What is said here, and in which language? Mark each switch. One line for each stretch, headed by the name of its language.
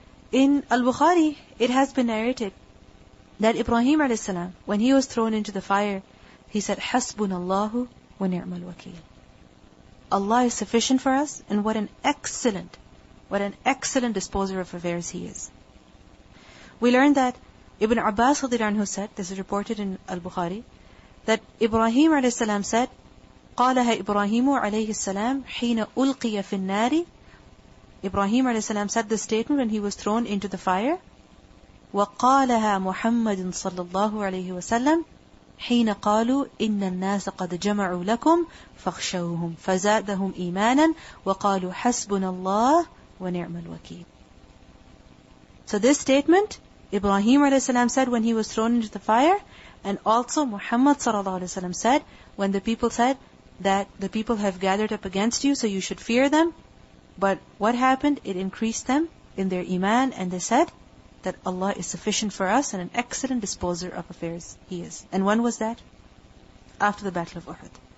English: In Al-Bukhari, it has been narrated that Ibrahim a.s., when he was thrown into the fire, he said,
Arabic: حَسْبُنَ wa ni'mal wakeel.
English: Allah is sufficient for us, and what an excellent disposer of affairs He is. We learned that Ibn Abbas radhiyallahu anhu said, this is reported in Al-Bukhari, that Ibrahim a.s. said,
Arabic: قالها إبراهيم عليه السلام حين ألقي في النار.
English: Ibrahim a.s. said this statement when he was thrown into the fire.
Arabic: وقالها محمد صلى الله عليه وسلم حين قالوا إن الناس قد جمعوا لكم فاخشوهم فزادهم إيمانا وقالوا حسبنا الله ونعم الوكيل.
English: So this statement, Ibrahim a.s. said when he was thrown into the fire, and also Muhammad sallallahu alaihi wasallam said when the people said that the people have gathered up against you, so you should fear them. But what happened? It increased them in their iman, and they said that Allah is sufficient for us and an excellent disposer of affairs He is. And when was that? After the Battle of Uhud.